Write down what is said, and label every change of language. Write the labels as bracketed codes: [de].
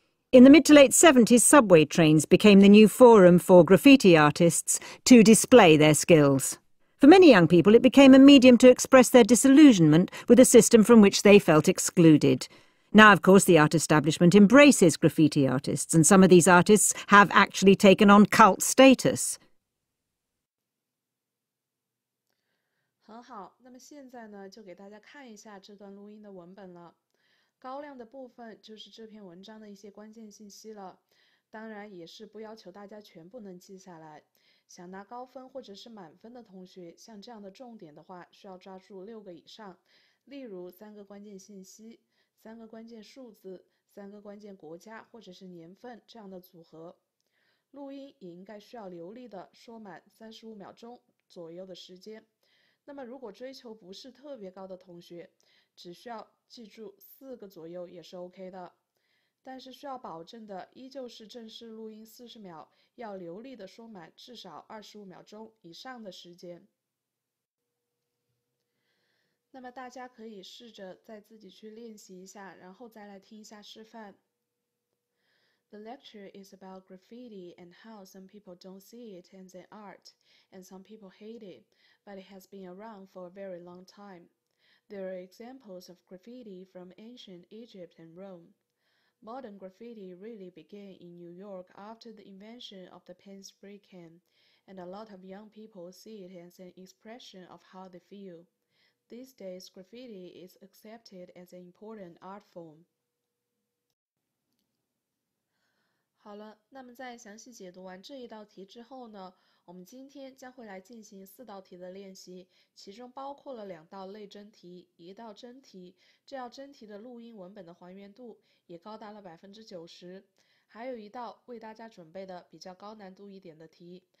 [en] In the mid to late 70s, subway trains became the new forum for graffiti artists to display their skills. For many young people, it became a medium to express their disillusionment with a system from which they felt excluded. Now, of course, the art establishment embraces graffiti artists, and some of these artists have actually taken on cult status. [zh] 很好，那么现在呢，就给大家看一下这段录音的文本了。高亮的部分就是这篇文章的一些关键信息了，当然也是不要求大家全部能记下来。想拿高分或者是满分的同学，像这样的重点的话，需要抓住6个以上。例如3个关键信息、3个关键数字、3个关键国家或者是年份这样的组合。录音也应该需要流利的说满35秒钟左右的时间。那么如果追求不是特别高的同学，只需要记住4个左右也是 OK 的。但是需要保证的依旧是正式录音40秒，要流利的说满至少25秒钟以上的时间。那么大家可以试着再自己去练习一下，然后再来听一下示范。 [en] The lecture is about graffiti and how some people don't see it as an art, and some people hate it, but it has been around for a very long time. There are examples of graffiti from ancient Egypt and Rome. Modern graffiti really began in New York after the invention of the pen spray can, and a lot of young people see it as an expression of how they feel. These days, graffiti is accepted as an important art form. [zh] 好了，那么在详细解读完这一道题之后呢，我们今天将会来进行4道题的练习，其中包括了2道类真题、1道真题。这道真题的录音文本的还原度也高达了90%，还有1道为大家准备的比较高难度一点的题。